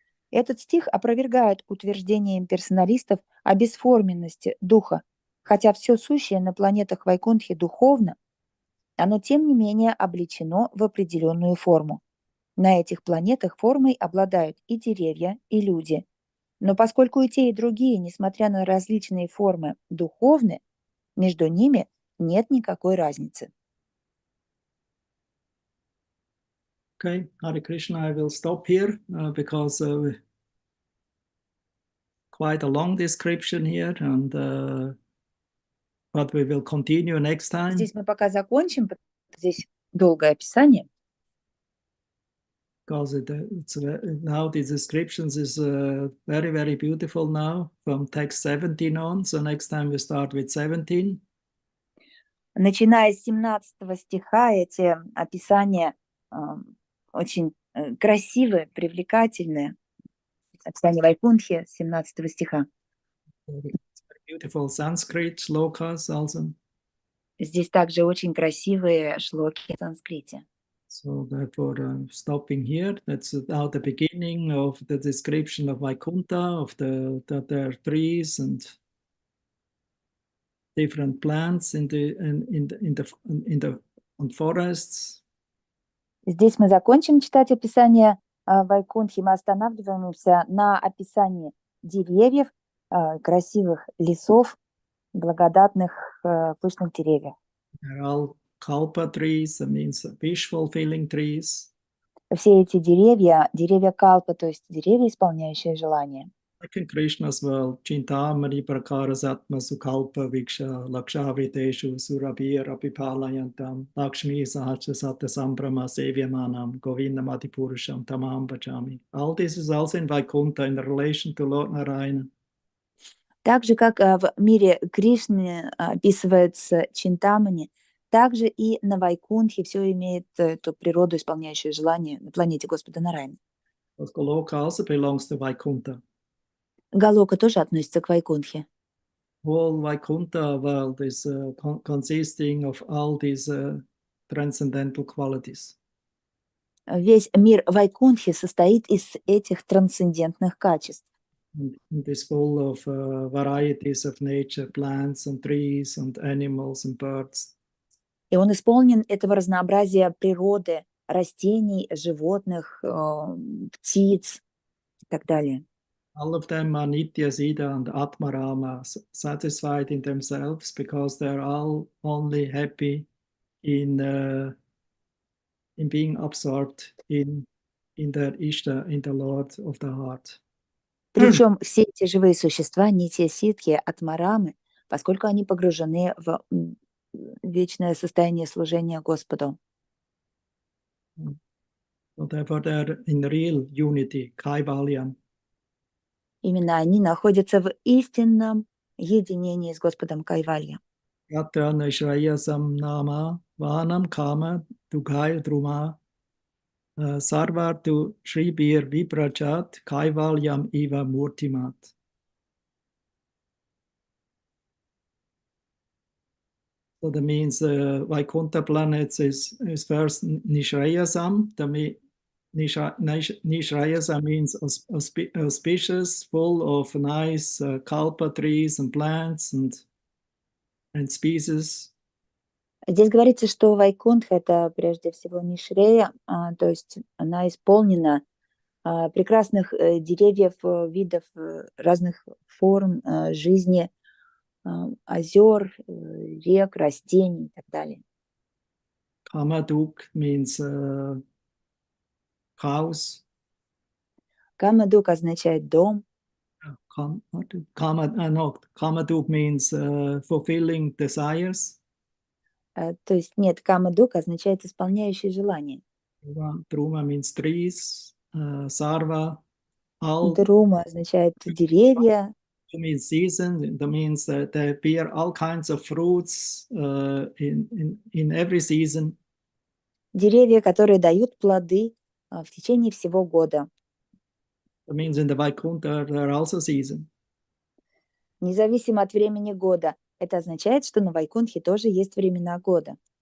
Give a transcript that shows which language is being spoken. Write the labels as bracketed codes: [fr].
[ru] Этот стих опровергает утверждение имперсоналистов о бесформенности духа, хотя все сущее на планетах Вайкунтхи духовно, оно тем не менее облечено в определенную форму. На этих планетах формой обладают и деревья, и люди. Но поскольку и те, и другие, несмотря на различные формы, духовны, между ними нет никакой разницы. [en] Okay, Hare Krishna, I will stop here because quite a long description here, and but we will continue next time. [ru] Здесь мы пока закончим, потому что здесь долгое описание. [en] Because now the descriptions is very, very beautiful now from text 17 on. So next time we start with 17. [ru] Начиная с 17 стиха, эти описания очень красивые, привлекательные. Описание Вайкунтхи с 17 стиха. [en] Beautiful Sanskrit shlokas also. [ru] Здесь также очень красивые шлоки в санскрите. [en] So therefore, stopping here. That's now the beginning of the description of Vaikuntha, of that there are trees and different plants in the forests. [ru] Здесь мы закончим читать описание Вайкунтхи. Мы останавливаемся на описании деревьев, красивых лесов, благодатных пышных деревьев. [en] They're all kalpa trees, that means wish-fulfilling trees. [ru] Все эти деревья, деревья калпа, то есть деревья, исполняющие желания. [en] Like in Krishna's world, [sa] Chintamani Prakaras Atma Sukalpa Viksha Lakshavriteshu Surabhir Apipalayantam Lakshmi Sahaja Satya Sambrama Sevyamanam Govindamati Purusham Tamam Bhajami. [en] All this is also in Vaikuntha in relation to Lord Narayana. [ru] Так же, как в мире Кришны описывается Чинтамани, также и на Вайкунтхе все имеет эту природу, исполняющую желание на планете Господа Нараяна. [en] Because Goloka also belongs to Vaikuntha. [ru] Галока тоже относится к Вайкунтхе. [en] Whole Vaikuntha world is consisting of all these transcendental qualities. [ru] Весь мир Вайкунтхи состоит из этих трансцендентных качеств. [en] It is full of varieties of nature, plants and trees and animals and birds. [ru] И он исполнен этого разнообразия природы, растений, животных, птиц и так далее. [en] All of them are Nitya Siddha and Atmarama, satisfied in themselves because they're all only happy in being absorbed in their Ishta, in the Lord of the heart. [ru] Причем все эти живые существа, нитья ситхи, атмарамы, поскольку они погружены в вечное состояние служения Господу. [en] So therefore they're in real unity, Kaivalyam. [ru] Именно они находятся в истинном единении с Господом Кайвалья. [sa] Yatra Nishrayasam Nama Vanam Kama Dukhaya Druma Sarvartu Shribir Viprajat Kaivalyam Iva Murtimat. [en] So that means Vaikuntha planets is first Nishrayasam. Nishrayasam means auspicious, full of nice kalpa trees and plants and species. [ru] Здесь говорится, что Вайкунтха — это прежде всего Нишрея, то есть она исполнена прекрасных деревьев, видов, разных форм жизни, озер, рек, растений и так далее. [en] Kamaduk means house. [ru] Камадук означает дом. [en] Kamaduk means fulfilling desires. [ru] То есть нет, Камадук означает исполняющий желание. [en] Druma means trees. Sarva, all. [ru] Друма означает деревья. [en] Means season. That means that they bear all kinds of fruits in every season. [ru] Деревья, которые дают плоды в течение всего года. [en] That means in the Vaikuntha there are also seasons. [ru] Независимо от времени года. Это означает, что на Вайкунтхе тоже есть времена года.